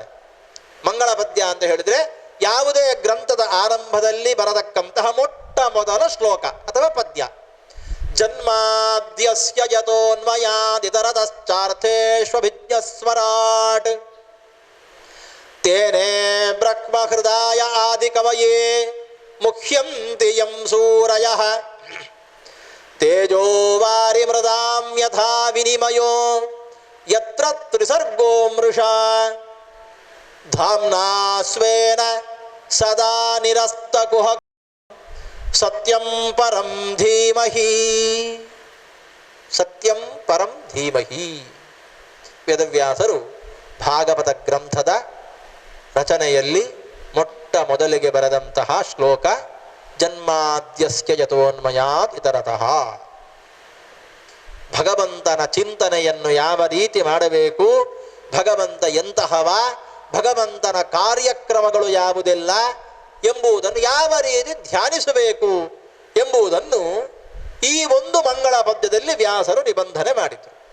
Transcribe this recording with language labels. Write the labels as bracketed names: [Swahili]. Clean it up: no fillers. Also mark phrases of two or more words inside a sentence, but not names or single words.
[Kannada] ಮಂಗಳ ಪದ್ಯ ಅಂತ ಹೇಳಿದ್ರೆ ಯಾವುದೇ ಗ್ರಂಥದ ಆರಂಭದಲ್ಲಿ ಬರತಕ್ಕಂತಹ ಮೊಟ್ಟ ಮೊದಲ ಶ್ಲೋಕ ಅಥವಾ ಪದ್ಯ. [Sanskrit] ಜನ್ಮಾದ್ಯಸ್ಯ ಯತೋನ್ಮಯಾದಿತರತಶ್ಚಾರ್ಥೇಷ್ವಭಿಜ್ಞಸ್ವರಾಟ್ ತೇನೇ ಬ್ರಹ್ಮ ಹೃದಯ ಆದಿ ಕವಯೇ ಮುಖ್ಯಂತಿ ಯಂ ಸೂರಯಃ ತೇಜೋ ವಾರಿ ಮೃದಾಂ ಯಥಾ ವಿನಿಮಯೋ ಯತ್ರ ತ್ರಿಸರ್ಗೋ ಮೃಷಾ ಧಾಮ್ನಾ ಸ್ವೇನ ಸದಾ ನಿರಸ್ತಕುಹ ಸತ್ಯಂ ಪರಂ ಧೀಮಹಿ. ಸತ್ಯಂ ಪರಂ ಧೀಮಹಿ. [Kannada] ವೇದವ್ಯಾಸರು ಭಾಗವತ ಗ್ರಂಥದ ರಚನೆಯಲ್ಲಿ ಮೊಟ್ಟ ಮೊದಲಿಗೆ ಬರೆದಂತಹ ಶ್ಲೋಕ [Sanskrit] ಜನ್ಮಾದ್ಯಸ್ಯ ಯತೋನ್ಮಯಾತ್ ಇತರತಃ. [Kannada] ಭಗವಂತನ ಚಿಂತನೆಯನ್ನು ಯಾವ ರೀತಿ ಮಾಡಬೇಕು, ಭಗವಂತ ಎಂತಹವ, ಭಗವಂತನ ಕಾರ್ಯಕ್ರಮಗಳು ಯಾವುದೆಲ್ಲ ಎಂಬುದನ್ನು ಯಾವ ರೀತಿ ಧ್ಯಾನಿಸಬೇಕು ಎಂಬುದನ್ನು ಈ ಒಂದು ಮಂಗಳ ಪದ್ಯದಲ್ಲಿ ವ್ಯಾಸರು ನಿಬಂಧನೆ ಮಾಡಿದರು.